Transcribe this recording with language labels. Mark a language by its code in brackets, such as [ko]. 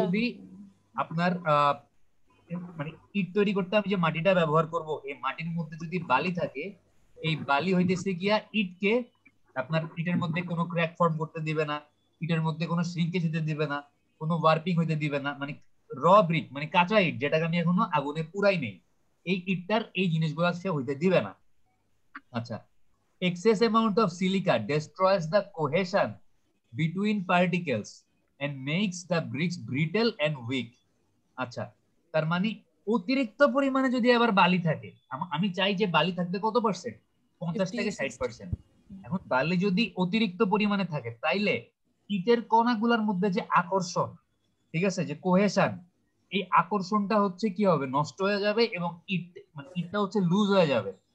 [bn] যদি আপনার মানে ইট তৈরি করতে আমি যে মাটিটা ব্যবহার করব, এই মাটির মধ্যে যদি বালি থাকে, এই বালি হইতেছে গিয়া ইটকে আপনার ইটের মধ্যে কোনো ক্র্যাক ফর্ম করতে দিবে না, ইটের মধ্যে কোনো শ্রিঙ্কেজ হতে দিবে না, কোনো ওয়ার্পিং হইতে দিবে না। মানে র ব্রিক মানে কাঁচা ইট, যেটাকে আমি এখনো আগুনে পুরাই নেই, এই ইটটার এই জিনিসগুলো সে হইতে দিবে না। [en] আচ্ছা, excess amount of silica destroys the cohesion between particles and makes the bricks brittle and weak। [bn] আচ্ছা, তার মানে অতিরিক্ত পরিমাণে যদি আবার বালি থাকে, আমি চাই যে বালি থাকবে কত পার্সেন্ট, 50 থেকে 60%। এখন বালি যদি অতিরিক্ত পরিমাণে থাকে, তাইলে ইটের কণাগুলোর মধ্যে যে আকর্ষণ, ঠিক আছে, যে কোহেশন, এই আকর্ষণটা হচ্ছে কি হবে, নষ্ট হয়ে যাবে, এবং ইট মানে ইটটা হচ্ছে লুজ হয়ে যাবে।